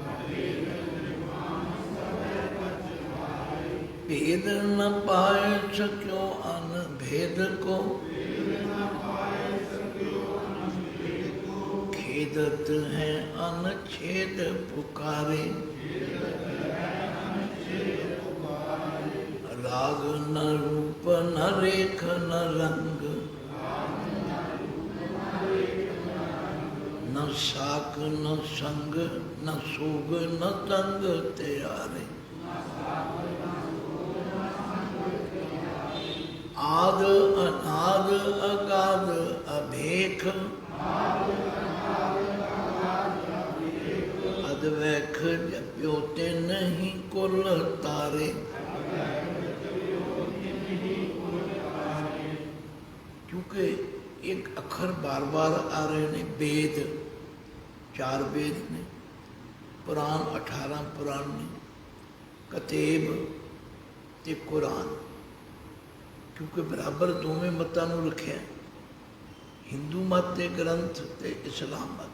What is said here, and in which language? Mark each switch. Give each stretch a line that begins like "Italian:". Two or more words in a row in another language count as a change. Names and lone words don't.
Braj: भेद न पाए सक्यो अन भेद को, खेदत है अनछेद पुकारे। राग न रूप न रेख न रंग, न साक न संग, न सोग न तंग त्यारे। आद अनाद अगाध अभेख, अदवैख जप्यो ते नहीं कुल तारे।
Punjabi: ਕਿਉਂਕਿ ਏਕ ਅੱਖਰ ਬਾਰ ਬਾਰ ਆ ਰਹੇ ਨੇ। ਵੇਦ 4 ਵੇਦ ਨੇ, ਪੁਰਾਣ 18 ਪੁਰਾਣ ਨੇ, ਕਤੇਬ ਤੇ ਕੁਰਾਨ, ਕਿਉਂਕਿ ਬਰਾਬਰ ਦੋਵੇਂ ਮਤਾਂ ਨੂੰ ਰੱਖਿਆ, ਹਿੰਦੂ ਮਤ ਕੇ ਗ੍ਰੰਥ ਤੇ ਇਸਲਾਮ ਮਤ।